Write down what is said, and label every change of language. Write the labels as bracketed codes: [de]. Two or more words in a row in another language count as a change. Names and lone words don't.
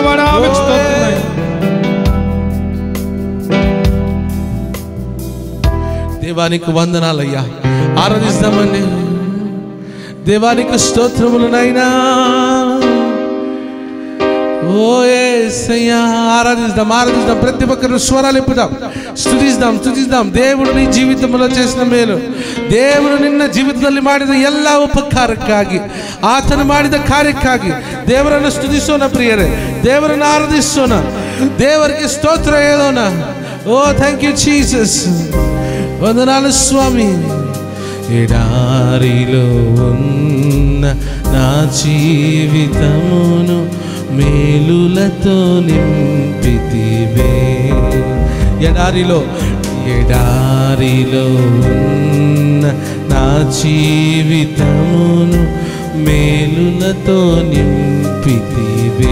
[te] దేవానికి వందనాలయ్యా, ఆరాధిస్తామండి. దేవానికి స్తోత్రములు నైనా. ఓ యేసయ్యా, ఆరాధిస్తాం ఆరాధిస్తాం. ప్రతి ఒక్కరు స్వరాలు ఎప్పుదాం, స్తుతిస్తాం స్తుతిస్తాం. దేవుడు నీ ಜೀವಿತములో చేసిన [kn] ಮೇಲು, ದೇವರು ನಿನ್ನ ಜೀವಿತದಲ್ಲಿ ಮಾಡಿದ ಎಲ್ಲ ಉಪಕಾರಕ್ಕಾಗಿ, ಆತನು ಮಾಡಿದ ಕಾರ್ಯಕ್ಕಾಗಿ ದೇವರನ್ನು ಸ್ತುತಿಸೋಣ ಪ್ರಿಯರೇ, ದೇವರನ್ನು ಆರಾಧಿಸೋಣ, ದೇವರಿಗೆ ಸ್ತೋತ್ರ ಹೇಳೋಣ. [en] O thank you Jesus. [te] వందనాలు స్వామి. ఎడారిలో ఉన్న నా జీవితమును మేలులతో నింపితివే. ఎడారిలో ఉన్న నా జీవితమును మేలులతో నింపితివే.